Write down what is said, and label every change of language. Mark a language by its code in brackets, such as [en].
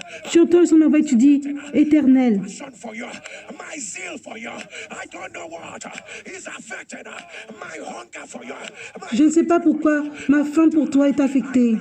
[fr] Tu entends le son de ma voix et tu dis, Éternel, [en] passion for you, my zeal for you, I don't know what is affected, my hunger for you, [fr] je ne sais pas pourquoi ma faim pour toi est affectée.